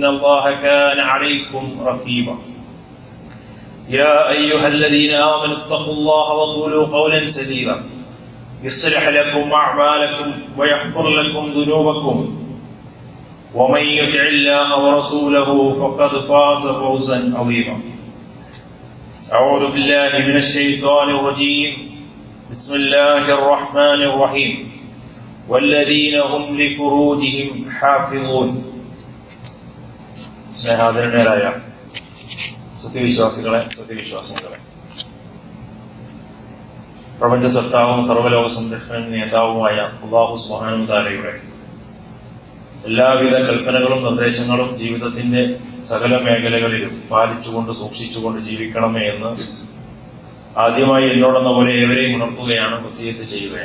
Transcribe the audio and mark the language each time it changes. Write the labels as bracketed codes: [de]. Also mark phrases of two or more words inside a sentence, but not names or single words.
[ar] الله كان عليكم رقيبا يا أيها الذين آمنوا اتقوا الله وقولوا قولا سديدا يصلح لكم أعمالكم ويغفر لكم ذنوبكم ومن يطع الله ورسوله فقد فاز فوزا عظيما أعوذ بالله من الشيطان الرجيم بسم الله الرحمن الرحيم والذين هم لفروجهم حافظون [ml] സ്നേഹാദരനായ സത്യവിശ്വാസികളെ പ്രപഞ്ച സത്താവും സർവ്വലോക സംരക്ഷണ നേതാവുമായ അല്ലാഹു [ar] سبحانه وتعالى [ml] എല്ലാവിധ കൽപ്പനകളും നിർദ്ദേശങ്ങളും ജീവിതത്തിന്റെ സകല മേഖലകളിലും പാലിച്ചുകൊണ്ട് സൂക്ഷിച്ചുകൊണ്ട് ജീവിക്കണമേ എന്ന് ആദ്യമായി എന്നോടെന്ന പോലെ ഏവരെയും ഉണർത്തുകയാണ്, വസിയത്ത് ചെയ്യുകയാണ്.